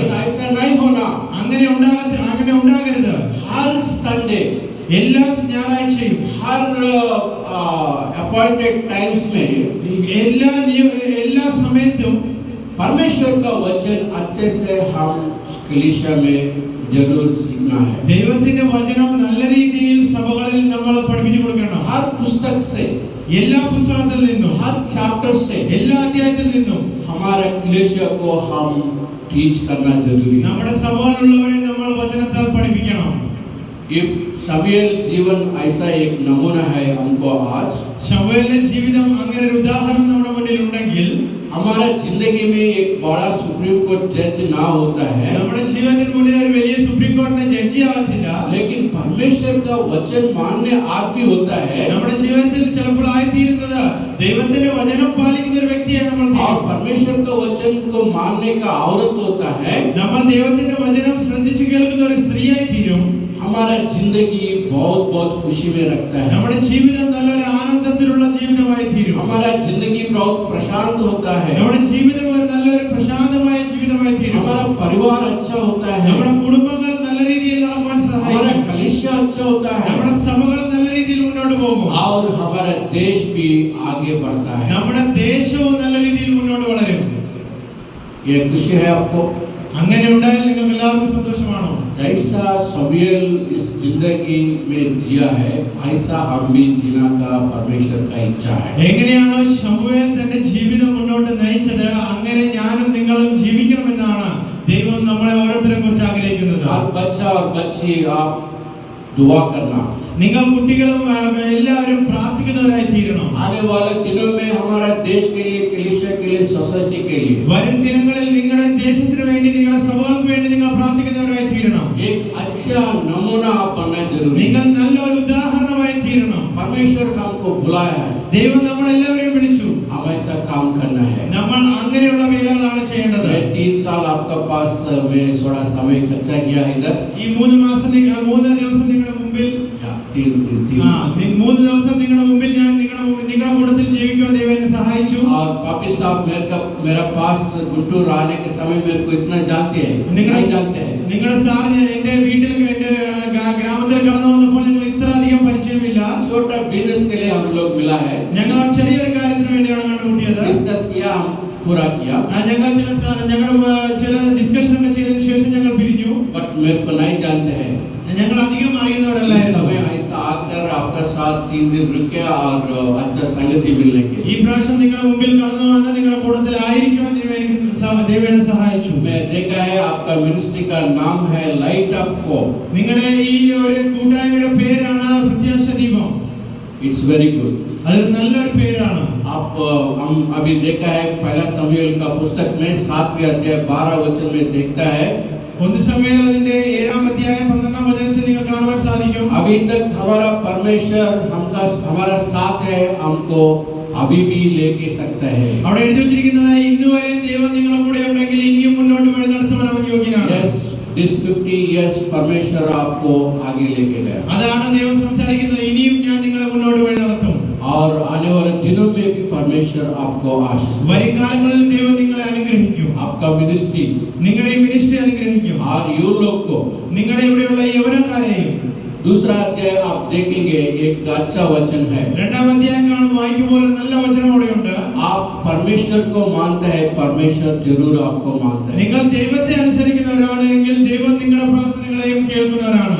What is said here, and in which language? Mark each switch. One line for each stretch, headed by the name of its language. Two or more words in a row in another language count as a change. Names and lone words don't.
Hindi: ऐसा नहीं होना,
Malayalam: അങ്ങനെ ഉണ്ടാകരുത്.
Hindi: हर संडे,
Malayalam: എല്ലാ ഞായറാഴ്ചയും,
Hindi: हर
English: appointed times
Hindi: में,
Malayalam: എല്ലാ സമയത്തും
Hindi: परमेश्वर का वचन अच्छे से हम कलीसिया में जरूर सीखना है.
Malayalam: ദൈവത്തിന്റെ വചനം നല്ല രീതിയിൽ സഭകളിൽ നമ്മൾ പഠിപ്പിച്ചു കൊടുക്കണം.
Hindi: हर पुस्तक से,
Malayalam: എല്ലാ പുസ്തകത്തിൽ നിന്നും,
Hindi: हर चैप्टर से,
Malayalam: എല്ലാ അധ്യായത്തിൽ നിന്നും
Hindi: हमारे कलीसिया को हम टीच करना जरूरी है.
Malayalam: നമ്മുടെ സഭകളിലുള്ളവരെ നമ്മൾ വചനത്താൽ പഠിപ്പിക്കണം.
Hindi: If शमूएल जीवन ऐसा एक नमूना है हमको आज,
Malayalam: ശമൂവേലിന്റെ ജീവിതം അങ്ങനെ ഒരു ഉദാഹരണം നമ്മുടെ മുന്നിൽ ഉണ്ടെങ്കിൽ
Hindi: हमारा जिंदगी में एक बड़ा
English: Supreme Court judge
Hindi: ना होता है,
Malayalam: നമ്മുടെ ജീവിതത്തിന് മുന്നിൽ ഒരു വലിയ സുപ്രീം കോടതിയുടെ ജഡ്ജി ആകത്തില്ല.
Hindi: लेकिन परमेश्वर का वचन मानने आदमी होता है.
Malayalam: നമ്മുടെ ജീവിതത്തിൽ ചിലപ്പോൾ ആയിത്തീരുന്നത് ദൈവത്തിന്റെ വചനം പാലിക്കുന്ന ഒരു വ്യക്തിയായി നമ്മൾ
Hindi: और
Malayalam: തീരും.
Hindi: परमेश्वर का वचन को मानने का औरत होता है.
Malayalam: നമ്മൾ ദൈവത്തിന്റെ വചനം ശ്രദ്ധിച്ചു കേൾക്കുന്ന ഒരു സ്ത്രീയായി തീരും.
Hindi: हमारा जिंदगी बहुत बहुत खुशी में रखता है.
Malayalam: നമ്മുടെ ജീവിതം നല്ലൊരു ആനന്ദത്തിലുള്ള ജീവിതമായി തീരും.
Hindi: हमारा जिंदगी बहुत प्रशांत होता है.
Malayalam: നമ്മുടെ ജീവിതം ഒരു നല്ലൊരു പ്രശാന്തമായ ജീവിതമായി തീരും.
Hindi: हमारा परिवार अच्छा होता है.
Malayalam: നമ്മുടെ കുടുംബങ്ങൾ നല്ല രീതിയിൽ നടക്കാൻ സഹായിക്കും.
Hindi: हमारा कलीसिया अच्छा होता है.
Malayalam: നമ്മുടെ സഭകൾ നല്ല രീതിയിൽ മുന്നോട്ട് പോകും.
Hindi: और हमारा देश भी आगे बढ़ता है.
Malayalam: നമ്മുടെ ദേശവും നല്ല രീതിയിൽ മുന്നോട്ട് വളരും.
Hindi: ये खुशी है आपको?
Malayalam: അങ്ങനെ ഉണ്ടായാൽ നിങ്ങൾക്ക് എല്ലാവർക്കും സന്തോഷമാണോ?
Hindi: जैसा शमूएल इस जिंदगी में जिया है, ऐसा हम भी जीना का परमेश्वर का इच्छा है.
Malayalam: എങ്ങനെയാണോ ശമൂവേൽ തന്റെ ജീവിതം മുന്നോട്ട് നയിച്ചത്, അങ്ങനെ ഞാനും നിങ്ങളും ജീവിക്കണമെന്നാണ് ദൈവം നമ്മളെ ഓരോരുത്തരെയും കുറിച്ച് ആഗ്രഹിക്കുന്നത്.
Hindi: हर बच्चा और बच्ची आप दुआ करना.
Malayalam: നിങ്ങൾ കുട്ടികളും എല്ലാവരും പ്രാർത്ഥിക്കുന്നവരായി തീരണം.
Hindi: आने वाले दिनों में हमारा देश के लिए, कलीसिया के लिए, सोसाइटी के लिए
Malayalam: വരും ദിനങ്ങളിൽ നിങ്ങളുടെ ദേശത്തിന് വേണ്ടി, നിങ്ങളുടെ സഭകൾക്ക് വേണ്ടി നിങ്ങൾ പ്രാർത്ഥിക്കുന്നവരായി തീരണം.
Hindi: एक अच्छा नमूना आप बनना जरूरी है.
Malayalam: നിങ്ങൾ നല്ലൊരു ഉദാഹരണമായി തീരണം.
Hindi: परमेश्वर हमको बुलाया है,
Malayalam: ദൈവം നമ്മളെല്ലാവരെയും വിളിച്ചു.
Hindi: हम ऐसा काम करना है.
Malayalam: നമ്മൾ അങ്ങനെയുള്ള വേലകളാണ് ചെയ്യേണ്ടത്.
Hindi: मैं 3 साल आपका पास में थोड़ा समय खर्चा किया इधर.
Malayalam: ഈ 3 ദിവസം നിങ്ങളുടെ മുമ്പിൽ 3 ദിവസം നിങ്ങളുടെ മുമ്പിൽ ഞാൻ നിങ്ങളുടെ കൂട്ടത്തിൽ ജീവിക്കുവാൻ ദൈവം എന്നെ സഹായിച്ചു.
Hindi: और पापी साहब मेरा पास गुंटूर आने के समय मेरे को इतना जानते हैं, नहीं जानते हैं.
Malayalam: നിങ്ങളുടെ സാർ എന്റെ വീട്ടിൽ എന്റെ ഗ്രാമത്തിൽ കടന്നു വന്നപ്പോൾ നിങ്ങൾ ഇത്ര അധികം പരിചയമില്ല.
Hindi: छोटा बिजनेस के लिए हम लोग मिला है,
Malayalam: ഞങ്ങൾ ചെറിയൊരു കാര്യത്തിന് വേണ്ടിയാണ് കണ്ടുമുട്ടിയത്.
Hindi: डिस्कस किया, हम पूरा किया.
Malayalam: ഞങ്ങൾ ചില ഡിസ്കഷൻ ഒക്കെ ചെയ്തതിനു ശേഷം ഞങ്ങൾ പിരിഞ്ഞു.
Hindi: बट मेरे को नहीं जानते हैं.
Malayalam: ഞങ്ങൾ അധികം
Hindi: इस
Malayalam: അറിയുന്നവരല്ലായിരുന്നു.
Hindi: समय ऐसा आकर आपका साथ 3 दिन रुके और अच्छा संगति मिलने के
Malayalam: ഈ
Hindi: लिए
Malayalam: പ്രാവശ്യം നിങ്ങളുടെ മുമ്പിൽ കടന്നു വന്ന് നിങ്ങളുടെ കൂട്ടത്തിൽ ആയിരിക്കുവാൻ ദൈവം എന്നെ സഹായിച്ചു.
Hindi: मैं देखा है आपका मिनिस्ट्री का नाम है लाइट ऑफ होप.
Malayalam: നിങ്ങളുടെ ഈ ഒരു കൂട്ടായ്മയുടെ പേരാണ് പ്രത്യാശ ദീപം.
English: it's very good.
Malayalam: അതൊരു നല്ലൊരു പേരാണ്.
Hindi: आप हम अभी देखा है पहला शमूएल का पुस्तक में 7वें अध्याय 12 वचन में देखता है.
Malayalam: ഒന്ന് സമൂയേൽ അതിന്റെ 7-ാം അധ്യായം 12-ാം വചനത്തിൽ നിങ്ങൾ കാണുവാൻ സാധിക്കും.
Hindi: अभी तक हमारा परमेश्वर हमारा साथ है, हमको अभी भी लेके सकता है.
Malayalam: അവിടെ എഴുതി വെച്ചിരിക്കുന്നത് ഇന്നുവരെ ദൈവം നിങ്ങളുടെ കൂടെ ഉണ്ടെങ്കിൽ ഇനിയും മുന്നോട്ട് വഴി നടത്തുവാൻ അവൻ യോഗ്യനാണ്.
English: Yes, this 50 years
Hindi: परमेश्वर आपको आगे लेके गया.
Malayalam: അതാണ് ദൈവം സംസാരിക്കുന്നത്. ഇനിയും ഞാൻ നിങ്ങളെ മുന്നോട്ട് വഴി നടത്തും.
Hindi: और आने वाले दिनों में भी परमेश्वर आपको आशीष देगा.
Malayalam: വരും കാലങ്ങളിൽ ദൈവം നിങ്ങളെ അനുഗ്രഹിക്കും.
Hindi: आपका मिनिस्ट्री,
Malayalam: നിങ്ങളുടെ ഈ മിനിസ്ട്രി അനുഗ്രഹിക്കും.
Hindi: और यू लोग को
Malayalam: നിങ്ങളുടെ ഇവിടെയുള്ള യൗവനക്കാരെയും.
Hindi: दूसरा अध्याय आप देखेंगे, एक अच्छा वचन है.
Malayalam: 2-ാം അധ്യായം വായിക്കുമ്പോൾ ഒരു നല്ല വചനം അവിടെയുണ്ട്.
Hindi: आप परमेश्वर को मानते हैं, परमेश्वर जरूर आपको मानता है.
Malayalam: നിങ്ങൾ ദൈവത്തെ അനുസരിക്കുന്നവരാണ് എങ്കിൽ ദൈവം നിങ്ങളുടെ പ്രാർത്ഥനകളെയും കേൾക്കുന്നവരാണ്.